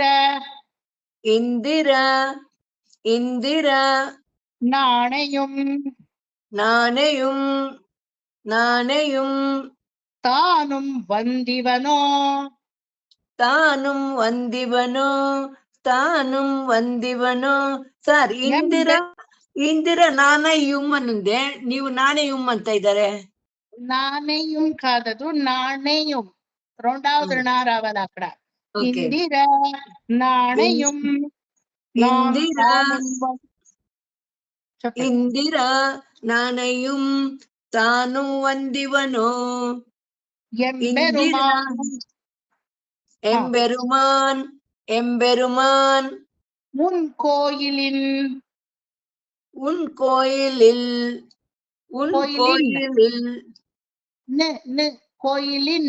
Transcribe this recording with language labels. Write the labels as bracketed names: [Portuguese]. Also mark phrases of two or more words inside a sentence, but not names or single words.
[Tamil] இந்திர இந்திர நாணயம் நாணயம் நாணயம் தானும் வந்திவனோ தானும் வந்திவனோ தானும் வந்திவனோ. [Telugu] సార్ ఇందిర నాణ్యం అని ఉంది, నీవు నాణ్యం అంత ఇద్దరే. నాణ్యం కాదదు, నాణ్యం రెండవది నా రావాలి అక్కడ. [Tamil] இந்திர நாணயம் இந்திர நாணயம் தானும் வந்திவனோ எம்பெருமான் எம்பெருமான் உன் கோயிலின் உன் கோயிலில் உன் கோயிலில் கோயிலின்